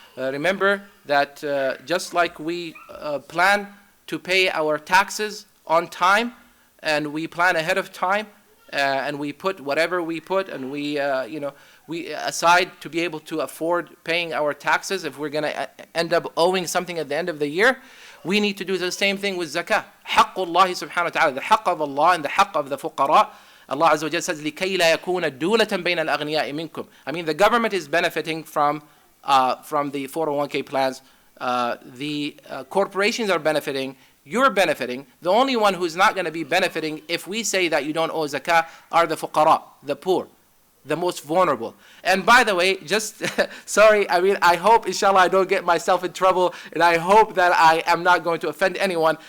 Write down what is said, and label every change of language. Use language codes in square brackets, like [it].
[en] Remember that just like we plan to pay our taxes on time, and we plan ahead of time, and we put whatever we put, and we aside to be able to afford paying our taxes if we're going to end up owing something at the end of the year. We need to do the same thing with zakah. Haqqullah subhanahu wa ta'ala, the haqq of Allah and the haqq of the fuqara. [ar] Allah Azza wa Jalla [en] says, [ar] لِكَيْ لَا يَكُونَ دُولَةً بَيْنَ الْأَغْنِيَاءِ مِنْكُمْ. [en] I mean, the government is benefiting from the 401k plans. The corporations are benefiting. You're benefiting. The only one who's not going to be benefiting if we say that you don't owe zakah are the fuqara, the poor, the most vulnerable. And by the way, just sorry, I hope, inshallah, I don't get myself in trouble, and I hope that I am not going to offend anyone.